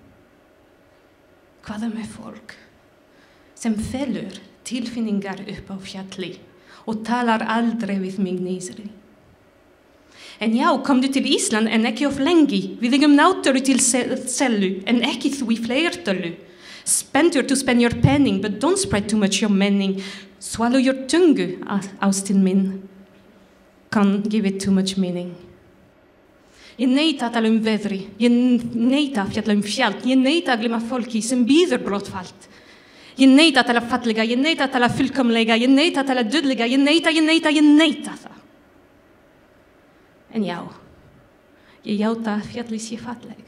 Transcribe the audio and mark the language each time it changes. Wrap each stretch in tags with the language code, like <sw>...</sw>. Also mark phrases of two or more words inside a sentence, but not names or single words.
<is>Hvað með fólk sem felur tilfinningar upp á fjalli og talar aldrei við mig niðri? En já, komdu til Ísland en ekki of lengi. Við eigum náttúru til sellu en ekki þú í fleirtölu.</is> <en>Spend your penning, but don't spread too much your meaning. Swallow your</en> <is>tungu, ástin minn.</is> <en>Can't give it too much meaning.</en> <is>Ég neita að tala veðri. Ég neita að fjalla fjall. Ég neita að gleyma fólki sem bíður brottfall. Ég neita að tala fallega. Ég neita að tala fullkomlega. Ég neita að tala dödlega. Ég neita það. En já, ég játa að fjallið sé falleg.</is>